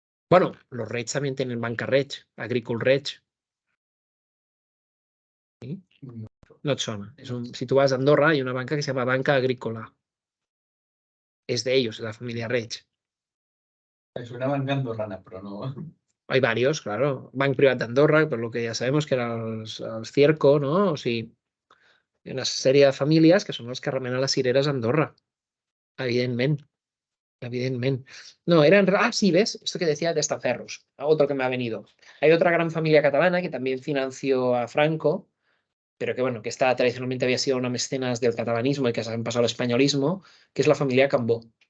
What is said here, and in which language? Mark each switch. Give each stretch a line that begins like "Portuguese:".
Spanish: Bueno, los Reig también tienen banca Reig, Agricul Reig. ¿Sí?
Catalan: No et sona.
Spanish: Si tú vas a Andorra, hay una banca que se llama Banca Agrícola. Es de ellos, de la familia Reig. Es una banca andorrana, pero no. Hay varios, claro.
Catalan: Banc Privat d'Andorra,
Spanish: por lo que ya sabemos que era el Cierco, ¿no?
Catalan: O sigui, hay una sèrie de famílies que són els que remenen les cireres a Andorra. Evidentment. Evidentment.
Spanish: No, eran... Ah, sí, ¿ves? Esto que decía de Estaferros. Otro que me ha venido. Hay otra gran familia catalana que también financió a Franco, pero que, bueno, que esta tradicionalmente había sido una mecenas del catalanismo y que se han pasado al españolismo, que es la familia Cambó.